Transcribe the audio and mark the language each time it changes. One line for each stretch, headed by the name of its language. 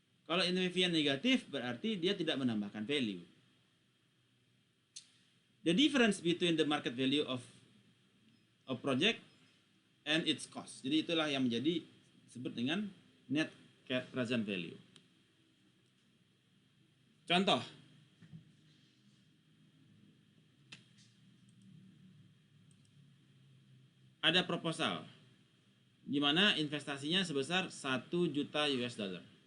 Indonesian: Kalau NPV-nya negatif berarti dia tidak menambahkan value.
English: The difference between the market value of a project and its cost.
Indonesian: Jadi itulah yang menjadi disebut dengan net present value. Contoh. Ada proposal di mana investasinya sebesar 1 juta US dollar.